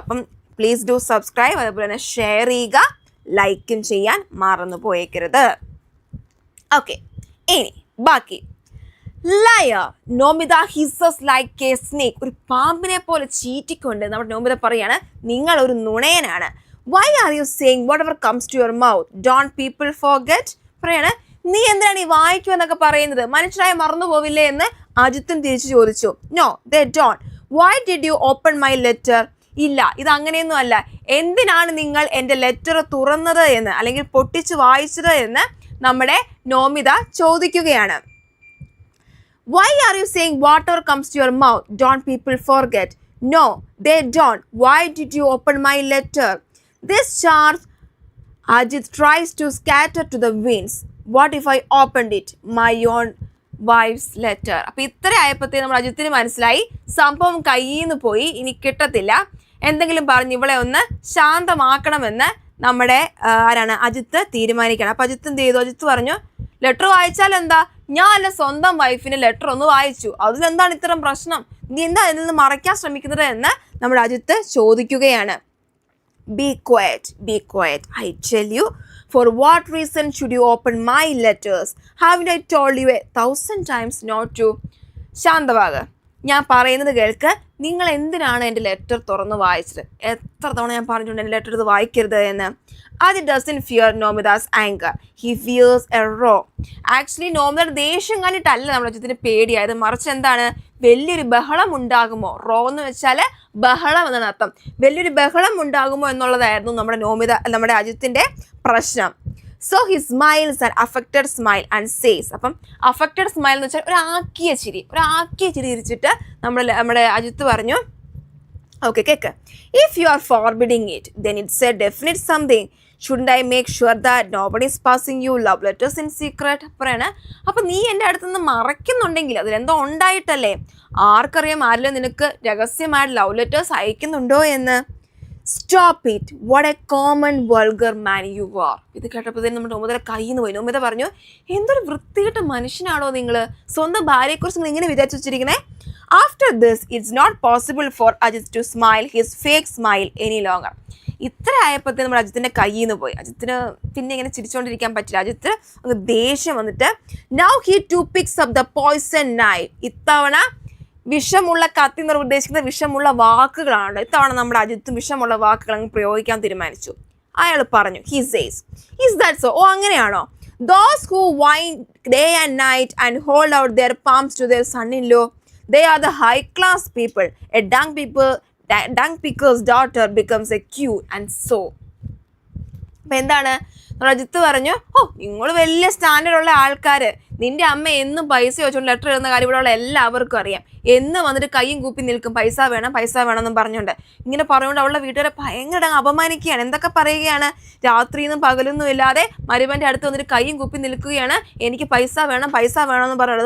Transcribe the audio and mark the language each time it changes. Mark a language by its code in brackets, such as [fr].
[ml] അപ്പം [en] Please do subscribe. [ml] അതേപോലെ തന്നെ ഷെയർ ചെയ്യുക, ലൈക്കും ചെയ്യാൻ മറന്നു പോയേക്കരുത്. ഓക്കെ, ഇനി ബാക്കി. Layer. [en] Nomita hisses like a snake. [ml] ഒരു പാമ്പിനെ പോലെ ചീറ്റിക്കൊണ്ട് നമ്മുടെ നോമിത പറയാണ്, നിങ്ങൾ ഒരു നുണയനാണ്. [en] Why are you saying whatever comes to your mouth? Don't people forget? [ml] പറയാണ്, നീ എന്തിനാണ് ഈ വായിക്കുമെന്നൊക്കെ പറയുന്നത്? മനുഷ്യരായി മറന്നു പോവില്ലേ എന്ന് അജിത്തും തിരിച്ചു ചോദിച്ചു. [en] No, they don't. Why did you open my letter? [ml] ഇല്ല, ഇത് അങ്ങനെയൊന്നും അല്ല. എന്തിനാണ് നിങ്ങൾ എൻ്റെ ലെറ്റർ തുറന്നത് എന്ന്, അല്ലെങ്കിൽ പൊട്ടിച്ച് വായിച്ചത് എന്ന് നമ്മുടെ നോമിത ചോദിക്കുകയാണ്. [en] Why are you saying whatever comes to your mouth? Don't people forget? No, they don't. Why did you open my letter? This charge Ajit tries to scatter to the winds. What if I opened it? My own wife's letter. [ml] അപ്പോൾ ഇത്ര ആയപ്പോഴത്തേക്ക് നമ്മൾ അജിത്തിന് മനസ്സിലായി സംഭവം കയ്യിൽ നിന്ന് പോയി, ഇനി കിട്ടത്തില്ല. എന്തെങ്കിലും പറഞ്ഞ് ഇവളെ ഒന്ന് ശാന്തമാക്കണമെന്ന് നമ്മുടെ അജിത്ത് തീരുമാനിക്കണം. അപ്പോൾ അജിത്ത് എന്ത് ചെയ്തു? അജിത്ത് പറഞ്ഞു, ലെറ്റർ വായിച്ചാൽ എന്താ, ഞാൻ എൻ്റെ സ്വന്തം വൈഫിന് ലെറ്റർ ഒന്ന് വായിച്ചു, അതിലെന്താണ് ഇത്തരം പ്രശ്നം? നീ എന്താ അതിൽ നിന്ന് മറയ്ക്കാൻ ശ്രമിക്കുന്നത് എന്ന് നമ്മുടെ അജിത്ത് ചോദിക്കുകയാണ്. [en] Be quiet, be quiet. I tell you, for what reason should you open my letters? Haven't I told you 1,000 times not to? [ml] ശാന്തവാക, ഞാൻ പറയുന്നത് കേൾക്ക്. നിങ്ങൾ എന്തിനാണ് എൻ്റെ ലെറ്റർ തുറന്ന് വായിച്ചത്? എത്ര തവണ ഞാൻ പറഞ്ഞിട്ടുണ്ട് എൻ്റെ ലെറ്റർ ഇത് വായിക്കരുത് എന്ന്. [en] Adi doesn't fear Nomida's anger. He fears a row. [ml] Actually, നോമിതയുടെ ദേഷ്യം കണ്ടിട്ടല്ല നമ്മുടെ അജിത്തിന് പേടിയായത്, മറിച്ച് എന്താണ്, വലിയൊരു ബഹളം ഉണ്ടാകുമോ. റോ എന്ന് വെച്ചാൽ ബഹളം എന്നാണ് അർത്ഥം. വലിയൊരു ബഹളം ഉണ്ടാകുമോ എന്നുള്ളതായിരുന്നു നമ്മുടെ അജിത്തിന്റെ പ്രശ്നം. [en] So he smiles an affected smile and says, [ml] അപ്പം affected smile എന്ന് വെച്ചാൽ ഒരു ആക്കിയ ചിരി ചിരിച്ചിട്ട് നമ്മുടെ അജിത്ത് പറഞ്ഞു, okay cake, [en] if you are forbidding it, then it's a definite something. Shouldn't I make sure that nobody is passing you love letters in secret? [ml] പറയണേ, അപ്പം നീ എൻ്റെ അടുത്ത് നിന്ന് മറയ്ക്കുന്നുണ്ടെങ്കിൽ അതിലെന്തോ ഉണ്ടായിട്ടല്ലേ. ആർക്കറിയാം ആരെങ്കിലും നിനക്ക് രഹസ്യമായിട്ട് ലവ് ലെറ്റേഴ്സ് അയക്കുന്നുണ്ടോ എന്ന്. [en] Stop it, what a common vulgar man you are. [ml] ഇത് കേട്ടപ്പോഴത്തേനും നമ്മുടെ നോമിതയുടെ കയ്യിൽ നിന്ന് പോയി. നോമിത പറഞ്ഞു, എന്തൊരു വൃത്തികെട്ട മനുഷ്യനാണോ നിങ്ങൾ, സ്വന്തം ഭാര്യയെക്കുറിച്ച് നിങ്ങൾ ഇങ്ങനെ വിചാരിച്ചു വെച്ചിരിക്കണേ. [en] After this it's not possible for Ajit to smile his fake smile any longer. [ml] ഇത്ര ആയപ്പോഴത്തേനും നമ്മുടെ അജിത്തിൻ്റെ കയ്യിൽ നിന്ന് പോയി. അജിത്തിന് പിന്നെ ഇങ്ങനെ ചിരിച്ചുകൊണ്ടിരിക്കാൻ പറ്റില്ല. അജിത്ത് അങ്ങ് ദേഷ്യം വന്നിട്ട്, [en] Now he to picks up the poison knife. [ml] ഇത്തവണ വിഷമുള്ള കത്തി എന്ന് ഉദ്ദേശിക്കുന്ന വിഷമുള്ള വാക്കുകളാണ്. ഇത്തവണ നമ്മുടെ അജിത്തും വിഷമുള്ള വാക്കുകൾ അങ്ങ് പ്രയോഗിക്കാൻ തീരുമാനിച്ചു. അയാൾ പറഞ്ഞു, [en] He says, is that so? [ml] ഓ അങ്ങനെയാണോ? [en] Those who whine day and night and hold out their palms to their sun in low, they are the high class people. A dung picker's daughter becomes a queen and so. [ml] അപ്പം എന്താണ്, അജിത്ത് പറഞ്ഞു, ഓ നിങ്ങൾ വലിയ standard ഉള്ള ആൾക്കാർ, നിന്റെ അമ്മ എന്നും പൈസ വെച്ചുകൊണ്ട് ലെറ്റർ എഴുതുന്ന കാര്യം ഇവിടെ ഉള്ള എല്ലാവർക്കും അറിയാം. എന്നും വന്നിട്ട് കയ്യും കൂപ്പി നിൽക്കും, പൈസ വേണം എന്നും പറഞ്ഞുകൊണ്ട്. ഇങ്ങനെ പറഞ്ഞുകൊണ്ട് അവളുടെ വീട്ടുകാരെ ഭയങ്കര അപമാനിക്കുകയാണ്. എന്തൊക്കെ പറയുകയാണ്, രാത്രിയൊന്നും പകലൊന്നും ഇല്ലാതെ മരുമൻ്റെ അടുത്ത് വന്നിട്ട് കയ്യും കൂപ്പി നിൽക്കുകയാണ്, എനിക്ക് പൈസ വേണം എന്ന് പറയുന്നത്.